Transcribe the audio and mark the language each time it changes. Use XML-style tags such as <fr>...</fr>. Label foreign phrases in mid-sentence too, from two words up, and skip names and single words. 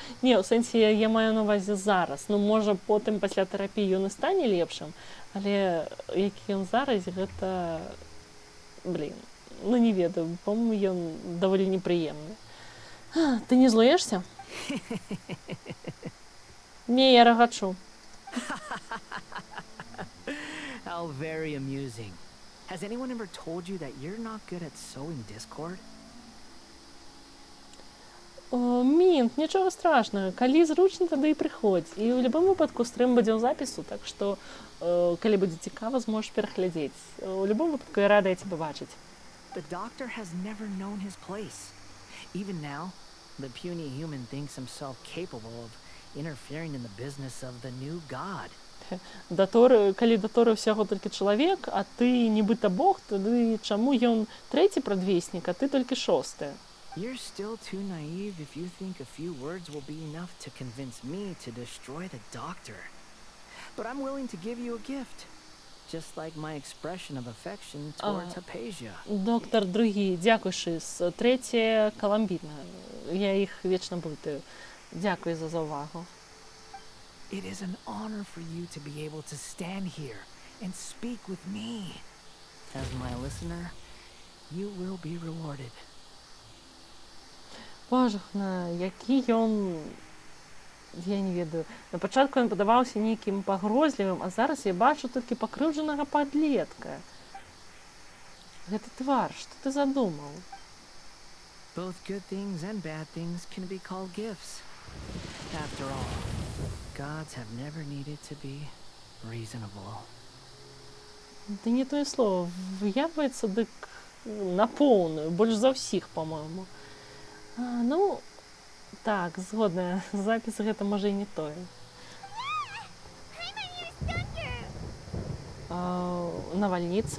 <be>Не, ў сэнсе я маю на ўвазе зараз. Ну, можа, потым пасля тэрапіі ён і стане лепшым, але які ён зараз, гэта... Блін. Ну, не ведаю, по-моему, ён даволі непрыемны. Ты не злуешся? Не, я рагачу.</be> <en>How very amusing. Has anyone ever told you that you're not good at sowing discord?</en> <uk>Мінт, нічого страшного.</uk> <be>Калі зручна, тады і прыходзь. І ў любым выпадку стрым будзе ў запісу, так што, калі будзе цікава, зможаш пераглядзець. У любым выпадку я рада цябе бачыць.</be> <en>The doctor has never known his place. Even now, the puny human thinks himself capable of interfering in the business of the new god.</en> <be>Калі Даторы ўсяго толькі чалавек, а ты нібыта бог, тады чаму ён трэці прадвеснік, а ты толькі шосты?</be> <en>You're still too naive if you think a few words will be enough to convince me to destroy the doctor. But I'm willing to give you a gift, just like my expression of affection towards Hypatia.</en> <be>Доктор другі, дзякуй, Шис. Трэцяе Каламбіна. Я іх вечна блытаю. Дзякуй за увагу.</be> <en>It is an honor for you to be able to stand here and speak with me. As my listener, you will be rewarded.</en> <be>Божахна, які ён, я не ведаю. На пачатку ён падаваўся нейкім пагрозлівым, а зараз я бачу толькі пакрыўджанага падлетка. Гэта твар, што ты задумаў?</be> <en>Both good things and bad things can be called gifts. After all, gods have never needed to be reasonable.</en> <be>Да не тое слово. Выявляецца дык на поўную, больш за ўсіх, па-мойму. Ну, так, згодная. Запіс гэта можа і не тое. Навальніца?</be>